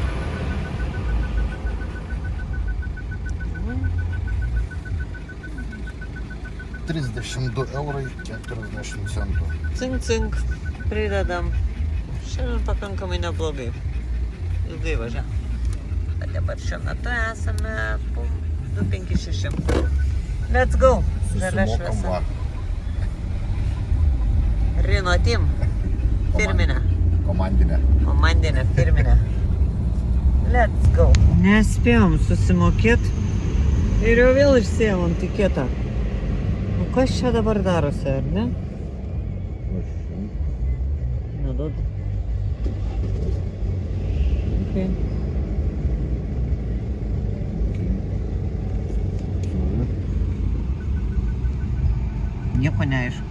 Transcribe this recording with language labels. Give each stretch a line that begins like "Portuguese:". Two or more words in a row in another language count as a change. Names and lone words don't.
Lithuanian: €32 40 centų. Cink, pridedam. Šiandien pakankamai neblogai. Ilgai važiavom. Bet dabar šiuo metu esame 256.
English: Let's go.
Lithuanian: Žalia Susimokam šviesa. va. Rino Tim. Firminė. Komandinė. Komandinė, firminė.
English: Let's go.
Lithuanian: Nespėjom susimokėti ir jau vėl išsėjom tikėtą. Nu kas čia dabar darosi, ar ne? Neduod. Okay. Nieko neaišku.